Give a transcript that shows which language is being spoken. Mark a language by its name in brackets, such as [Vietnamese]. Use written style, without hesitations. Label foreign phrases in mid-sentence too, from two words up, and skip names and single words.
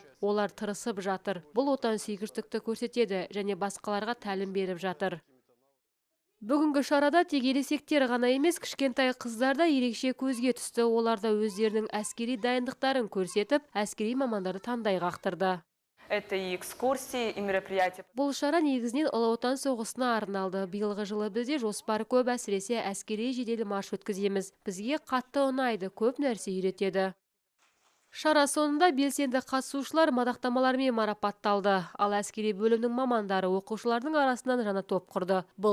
[Kazakh] Олар тырысып жатыр. Бұл отансүйгіштікті көрсетеді және басқаларға тәлім беріп жатыр. Бүгінгі шарада тек ересектер ғана емес, кішкентай қыздар да ерекше көзге түсті. Оларда өздерінің әскери дайындықтарын көрсетіп, әскери мамандарды таңдай қақтырды. [Russian] Это и экскурсии, и мероприятия. [Kazakh] Бұл шара негізінен Ұлы Отан соғысына арналды. Биылғы жылы бізде жоспар көп, әсіресе әскери жедел марш өткіземіз. Бізге қатты ұнайды, көп нәрсе үйретеді. Шара соңында белсенді қатысушылар мадақтамалармен марапатталды. Ал әскери бөлімнің мамандары оқушылардың арасынан жаңа топ құрды.